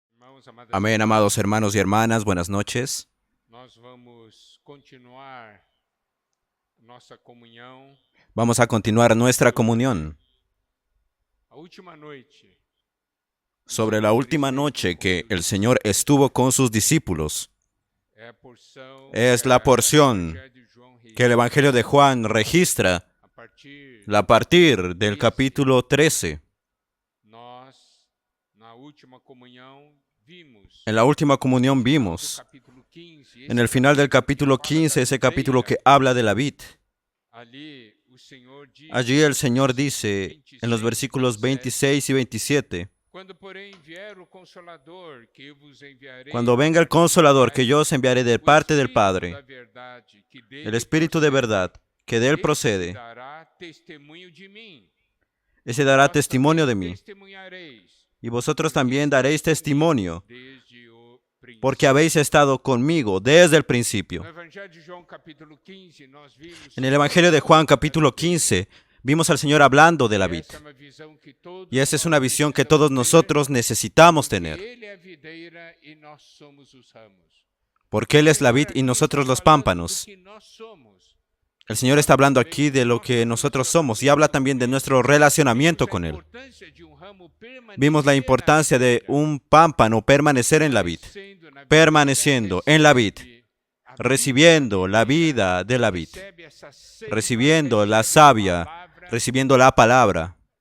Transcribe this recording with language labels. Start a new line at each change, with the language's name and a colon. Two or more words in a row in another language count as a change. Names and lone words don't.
Portuguese: irmãos, amadas
Spanish: Amén,
Portuguese: irmãs.
Spanish: amados hermanos y hermanas, buenas noches.
Portuguese: Nós vamos continuar nossa comunhão.
Spanish: Vamos a continuar nuestra comunión
Portuguese: A última noite,
Spanish: sobre la última noche que el Señor estuvo con sus discípulos.
Portuguese: é a porção
Spanish: Es que la
Portuguese: o
Spanish: porción
Portuguese: Evangelho de João
Spanish: que el Evangelio de Juan registra
Portuguese: a partir
Spanish: a partir del capítulo 13.
Portuguese: nós na última comunhão vimos
Spanish: En la última comunión
Portuguese: no
Spanish: vimos,
Portuguese: capítulo 15,
Spanish: en el final del capítulo 15, ese capítulo que habla de la vid.
Portuguese: ali o Senhor diz,
Spanish: Allí el Señor dice, en los versículos 26 y 27,
Portuguese: quando porém vier o Consolador que eu vos enviarei,
Spanish: cuando venga el Consolador que yo os enviaré de
Portuguese: o
Spanish: parte del
Portuguese: Espírito
Spanish: Padre,
Portuguese: da verdade, que dele
Spanish: el Espíritu de
Portuguese: procede,
Spanish: verdad, que de él
Portuguese: esse
Spanish: procede,
Portuguese: dará testemunho de mim.
Spanish: ese dará
Portuguese: Vós
Spanish: testimonio de
Portuguese: também
Spanish: mí.
Portuguese: testemunhareis,
Spanish: Y vosotros también daréis testimonio,
Portuguese: desde o princípio.
Spanish: porque habéis estado conmigo desde el principio.
Portuguese: No Evangelho de João capítulo 15, nós vimos
Spanish: En el Evangelio de Juan capítulo 15, vimos al Señor hablando de la vid.
Portuguese: essa é uma visão que todos
Spanish: Y esa es una
Portuguese: nós
Spanish: visión que
Portuguese: precisamos
Spanish: todos
Portuguese: ter,
Spanish: nosotros necesitamos
Portuguese: porque
Spanish: tener,
Portuguese: Ele é a videira e nós somos os ramos.
Spanish: porque Él es la vid y
Portuguese: Aqui
Spanish: nosotros
Portuguese: está
Spanish: los
Portuguese: falando do
Spanish: pámpanos.
Portuguese: que nós somos.
Spanish: El Señor está hablando aquí de lo que nosotros somos y habla también de nuestro relacionamiento con Él. Vimos la importancia de un pámpano permanecer en la vid, permaneciendo en la vid, recibiendo la vida de la vid, recibiendo la savia, recibiendo la palabra.